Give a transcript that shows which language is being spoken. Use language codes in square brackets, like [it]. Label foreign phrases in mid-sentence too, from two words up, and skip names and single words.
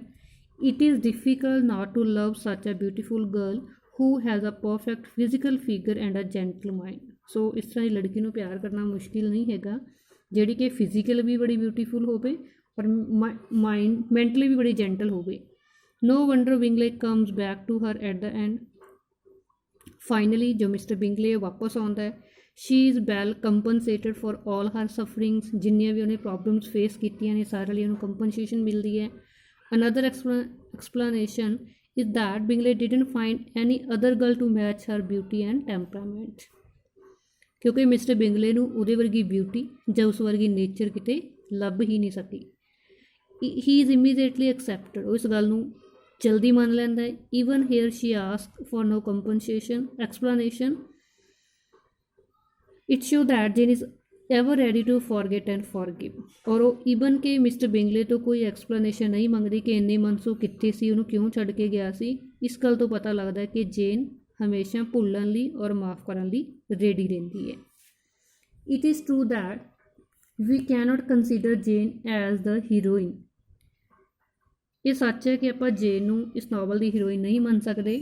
[en] It is difficult not to love such a beautiful girl who has a perfect physical figure and a gentle mind, [pa] ਸੋ ਇਸ ਤਰ੍ਹਾਂ ਦੀ ਲੜਕੀ ਨੂੰ ਪਿਆਰ ਕਰਨਾ ਮੁਸ਼ਕਿਲ ਨਹੀਂ ਹੈਗਾ ਜਿਹੜੀ ਕਿ ਫਿਜ਼ੀਕਲ ਵੀ ਬੜੀ ਬਿਊਟੀਫੁਲ ਹੋਵੇ ਔਰ [en] mind mentally [pa] ਵੀ ਬੜੀ ਜੈਂਟਲ ਹੋਵੇ। [en] No wonder Bingley comes back to her at the end, [pa] ਫਾਈਨਲੀ ਜੋ ਮਿਸਟਰ ਬਿੰਗਲੇ ਵਾਪਸ ਆਉਂਦਾ ਹੈ। [en] She is well compensated for all her sufferings, [pa] ਜਿੰਨੀਆਂ ਵੀ ਉਹਨੇ ਪ੍ਰੋਬਲਮਸ ਫੇਸ ਕੀਤੀਆਂ ਨੇ ਸਾਰੇ ਲਈ ਉਹਨੂੰ ਕੰਪਨਸੇਸ਼ਨ ਮਿਲਦੀ ਹੈ। [en] ਅਨਦਰ explanation is that Bingley didn't find any other girl to match her beauty and temperament, [pa] ਕਿਉਂਕਿ ਮਿਸਟਰ ਬਿੰਗਲੇ ਨੂੰ ਉਹਦੇ ਵਰਗੀ ਬਿਊਟੀ ਜਾਂ ਉਸ ਵਰਗੀ ਨੇਚਰ ਕਿਤੇ ਲੱਭ ਹੀ ਨਹੀਂ ਸਕੀ। [en] He is immediately accepted, [pa] ਉਹ ਇਸ ਗੱਲ ਨੂੰ ਜਲਦੀ ਮੰਨ ਲੈਂਦਾ ਹੈ। [en] Even here she ask for no compensation explanation, it show that Jane is ever ready to forget and forgive, [pa] ਔਰ ਉਹ ਈਵਨ ਕਿ ਮਿਸਟਰ ਬਿੰਗਲੇ ਤੋਂ ਕੋਈ ਐਕਸਪਲੇਨੇਸ਼ਨ ਨਹੀਂ ਮੰਗਦੀ ਕਿ ਇੰਨੇ ਮਨਸੂ ਕਿੱਥੇ ਸੀ, ਉਹਨੂੰ ਕਿਉਂ ਛੱਡ ਕੇ ਗਿਆ ਸੀ। ਇਸ ਗੱਲ ਤੋਂ ਪਤਾ ਲੱਗਦਾ ਹੈ ਕਿ ਜੇਨ ਹਮੇਸ਼ਾ ਭੁੱਲਣ ਲਈ ਔਰ ਮਾफ़ ਕਰਨ ਲਈ ਰੈਡੀ ਰਹਿੰਦੀ ਹੈ। [en] It is true that we cannot consider Jane as the heroine, [pa] ਇਹ ਸੱਚ ਹੈ ਕਿ ਆਪਾਂ ਜੇਨ ਨੂੰ ਇਸ ਨਾਵਲ ਦੀ ਹੀਰੋਇਨ ਨਹੀਂ ਮੰਨ ਸਕਦੇ।